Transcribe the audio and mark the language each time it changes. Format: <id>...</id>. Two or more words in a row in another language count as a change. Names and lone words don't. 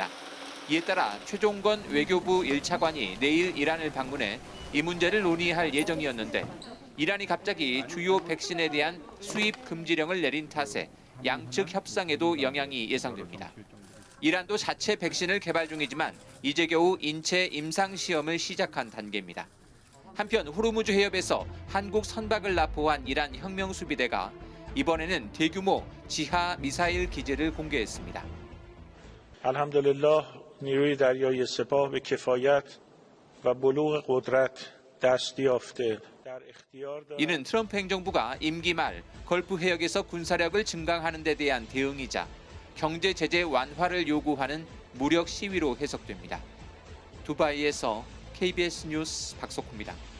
<ko>이에 따라 최종건 외교부 1차관이 내일 이란을 방문해 이 문제를 논의할 예정이었는데 이란이 갑자기 주요 백신에 대한 수입 금지령을 내린 탓에 양측 협상에도 영향이 예상됩니다. 이란도 자체 백신을 개발 중이지만 이제 겨우 인체 임상 시험을 시작한 단계입니다. 한편 호르무즈 해협에서 한국 선박을 납포한 이란 혁명 수비대가 이번에는 대규모 지하 미사일 기지를 공개했습니다.</ko> <fa>الحمدلله نیروی دریایی سپاه به کفایت و</fa> <ko>이는 트럼프 행정부가 임기 말 걸프 해역에서 군사력을 증강하는 데 대한 대응이자 경제 제재 완화를 요구하는 무력 시위로 해석됩니다. 두바이에서 KBS 뉴스 박석호입니다.</ko>